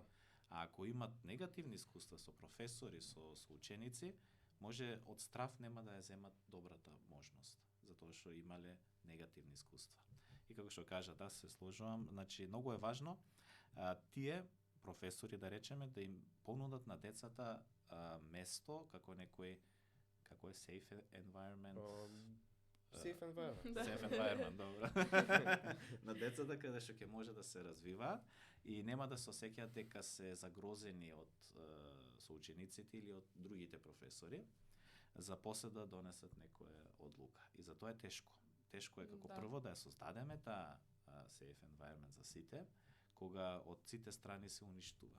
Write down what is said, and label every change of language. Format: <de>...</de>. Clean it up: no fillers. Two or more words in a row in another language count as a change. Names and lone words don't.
<mk>А ако имат негативни искуства со професори, со ученици, може од страф нема да ја земат добрата можност, затоа што имале негативни искуства. И како што кажа, да, се сложувам, значи многу е важно тие професори, да речеме, да им понудат на децата место како некој, како е</mk> <en>safe environment, Safe environment.</en> <mk>Да.</mk> <en>safe environment,</en> <mk>добро. На децата каде што ќе може да се развиваат и нема да се осеќаат дека се загрозени од соучениците или од другите професори, за после да донесат некоја одлука. И за тоа е тешко. Тешко е како Да. прво да ја создадеме таа</mk> <en>safe environment</en> <mk>за сите, кога од сите страни се уништува.</mk>